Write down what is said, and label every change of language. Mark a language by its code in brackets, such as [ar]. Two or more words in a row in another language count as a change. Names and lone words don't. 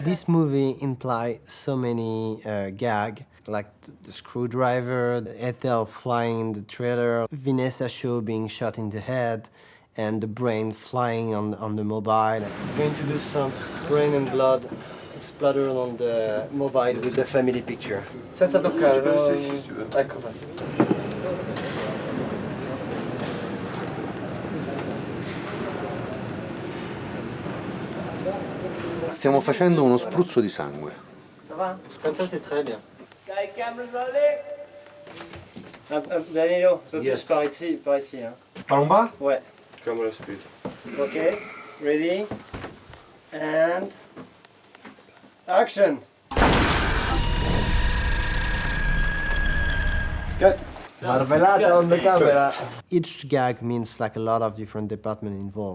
[en] This movie implies so many gags, like the screwdriver, the Ethel flying in the trailer, Vanessa Shaw being shot in the head, and the brain flying on the mobile. I'm going to do some brain and blood splatter on the mobile with the family picture. [it] Senza toccare, ecco fatto. Stiamo facendo uno spruzzo di sangue. [fr] Comme ça, c'est très bien. Danilo, [en] Yes. [fr] par ici, hein. Par en bas? Ouais. Comme le speed. [en] Okay, ready, and action. Cut. Marmellata on the camera. Each gag means like a lot of different departments involved.